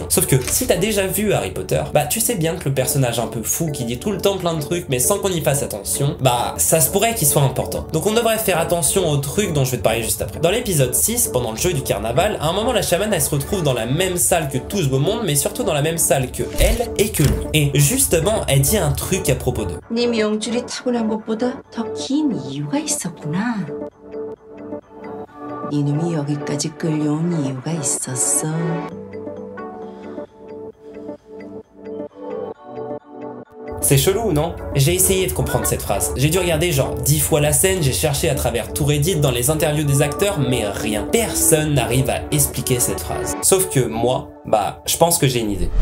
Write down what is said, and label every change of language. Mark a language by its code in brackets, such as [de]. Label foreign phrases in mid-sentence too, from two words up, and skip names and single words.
[fr] Sauf que si t'as déjà vu Harry Potter, bah tu sais bien que le personnage un peu fou qui dit tout le temps plein de trucs, mais sans qu'on y fasse attention, bah ça se pourrait qu'il soit important. Donc on devrait faire attention aux trucs dont je vais te parler juste après. Dans l'épisode 6, pendant le jeu du carnaval, à un moment la chamane elle se retrouve dans la même salle que tout ce beau monde, mais surtout dans la même salle que elle et que lui. Et justement, elle dit un truc à propos d'eux. [ko] 네 명줄이 타고난 것보다 더 긴 이유가 있었구나. 네 놈이 여기까지 끌려온 이유가 있었어. [fr] C'est chelou, non? J'ai essayé de comprendre cette phrase. J'ai dû regarder genre 10 fois la scène, j'ai cherché à travers tout Reddit dans les interviews des acteurs, mais rien. Personne n'arrive à expliquer cette phrase. Sauf que moi, bah, je pense que j'ai une idée.